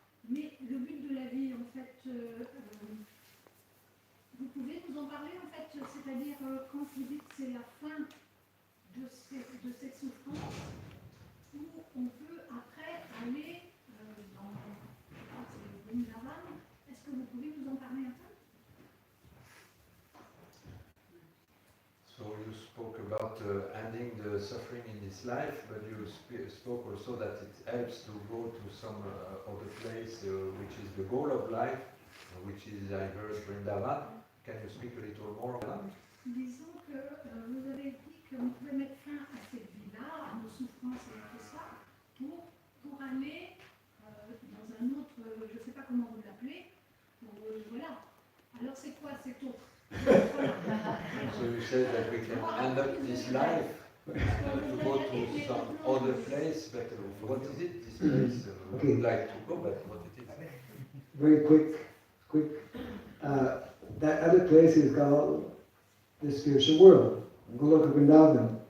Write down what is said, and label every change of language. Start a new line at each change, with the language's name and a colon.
French: Mais le but de la vie, en fait, vous pouvez nous en parler, en fait, c'est-à-dire quand vous dites que c'est la fin de cette souffrance, où on peut après aller dans le Vrindavan. Est-ce que vous pouvez nous en parler un peu?
English: So you spoke about ending the suffering in this life, but you spoke also that it helps to go to some other place which is the goal of life, which is, I heard, Vrindavan. Can you speak a little more on that?
French: Disons que vous avez dit qu'on pouvait mettre fin à cette vie-là, à nos souffrances et à tout ça, pour aller dans un autre, je ne sais pas comment vous l'appelez, voilà. Alors c'est quoi cet autre?
English: So you said that we can end up this life to go to some other place, but what is it, this place? We would like to go, but what it is? Very quick. That other place is called the spiritual world, Goloka Vrindavan.